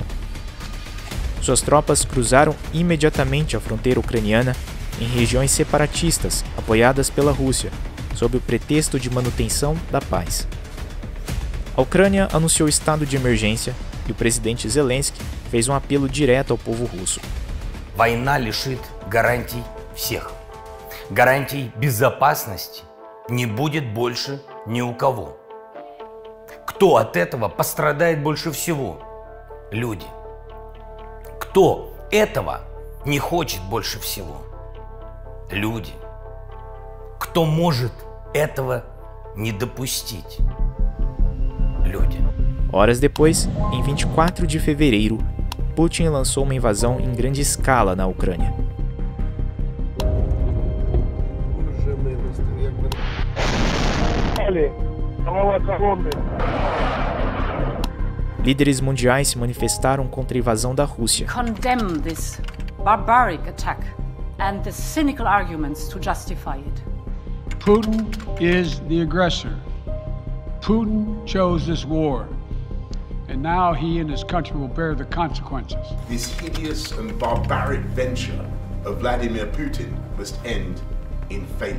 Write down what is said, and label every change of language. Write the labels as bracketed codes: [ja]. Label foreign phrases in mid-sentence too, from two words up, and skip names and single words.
[pt] Suas tropas cruzaram imediatamente a fronteira ucraniana em regiões separatistas apoiadas pela Rússia, sob o pretexto de manutenção da paz. A Ucrânia anunciou estado de emergência e o presidente Zelensky fez um apelo direto ao povo russo. [ru] Война лишит гарантий всех. Гарантий безопасности не будет больше ни у кого. Кто от этого пострадает больше всего? Люди. Кто этого не хочет больше всего? Люди. Кто может этого не допустить? Люди. [pt] Horas depois, em 24 de fevereiro, Putin lançou uma invasão em grande escala na Ucrânia. Líderes mundiais se manifestaram contra a invasão da Rússia. [en] Condemn this barbaric attack and the cynical arguments to justify it. Putin is the aggressor. Putin chose this war. And now he and his country will bear the consequences. This hideous and barbaric venture of Vladimir Putin must end in failure.